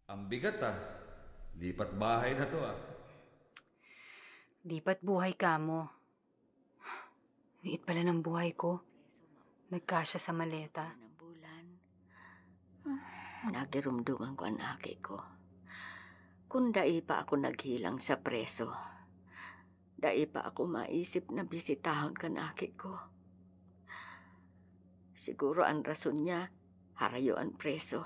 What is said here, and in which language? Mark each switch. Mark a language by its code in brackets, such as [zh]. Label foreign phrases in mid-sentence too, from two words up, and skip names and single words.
[tl] Bigat Lipat bahay na to Lipat buhay ka mo. Liit pala ng buhay ko. Nagkasya sa maleta. [bik] Nagirumduman ko ang aki ko. Kung dai pa ako naghilang sa preso, dai pa ako maisip na bisitahon kan aki ko. Siguro ang rason niya, harayo ang preso.